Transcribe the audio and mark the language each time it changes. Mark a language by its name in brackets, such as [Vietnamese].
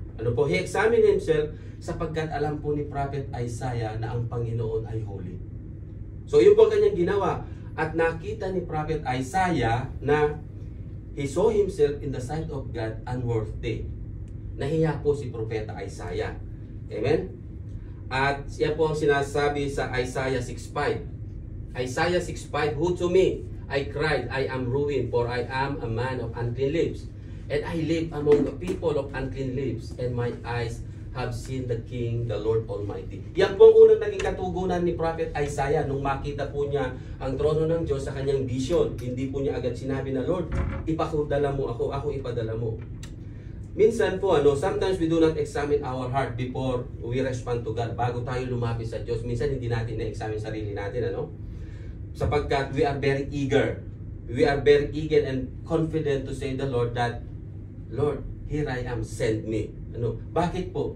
[English] He examined himself [Filipino] sapagkat alam po ni Prophet Isaiah na ang Panginoon ay holy. So yun po kanyang ginawa. At nakita ni Prophet Isaiah na [English] he saw himself in the sight of God unworthy. [Filipino] Nahiya po si Propeta Isaiah. Amen? At siya po ang sinasabi sa Isaiah 6:5. [English] Isaiah 6:5, Who to me? I cried, I am ruined, for I am a man of unclean lips. And I live among the people of unclean lips, and my eyes have seen the King, the Lord Almighty. [Filipino] Yan po ang unang naging katugunan ni Prophet Isaiah nung makita po niya ang trono ng Diyos sa kanyang vision. Hindi po niya agad sinabi na, Lord, ipadala mo ako ipadala mo. Minsan po, [English] sometimes we do not examine our heart before we respond to God. [Filipino] Bago tayo lumapit sa Diyos, minsan hindi natin na-examine sarili natin, Sapagkat [English] we are very eager. We are very eager and confident to say the Lord that, Lord, here I am, send me. [Filipino] Bakit po?